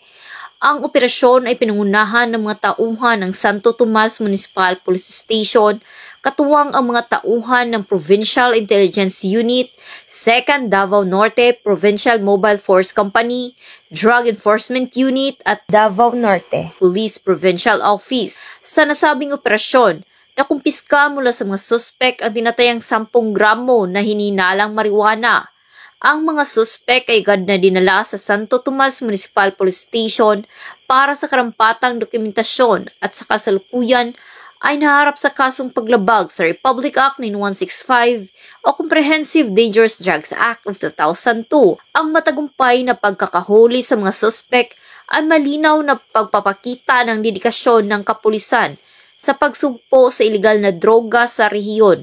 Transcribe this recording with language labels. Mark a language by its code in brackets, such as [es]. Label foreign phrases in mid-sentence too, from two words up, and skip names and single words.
[tl] Ang operasyon ay pinangunahan ng mga tauhan ng Santo Tomas Municipal Police Station, katuwang ang mga tauhan ng Provincial Intelligence Unit, 2nd Davao Norte Provincial Mobile Force Company, Drug Enforcement Unit at Davao Norte Police Provincial Office. Sa nasabing operasyon, nakumpiska mula sa mga suspek ang tinatayang 10 gramo na hinihinalang marijuana. Ang mga suspek ay agad na dinala sa Santo Tomas Municipal Police Station para sa karampatang dokumentasyon at sa kasalukuyan ay naharap sa kasong paglabag sa Republic Act 9165 o Comprehensive Dangerous Drugs Act of 2002. Ang matagumpay na pagkakahuli sa mga suspek ay malinaw na pagpapakita ng dedikasyon ng kapulisan sa pagsugpo sa iligal na droga sa rehiyon.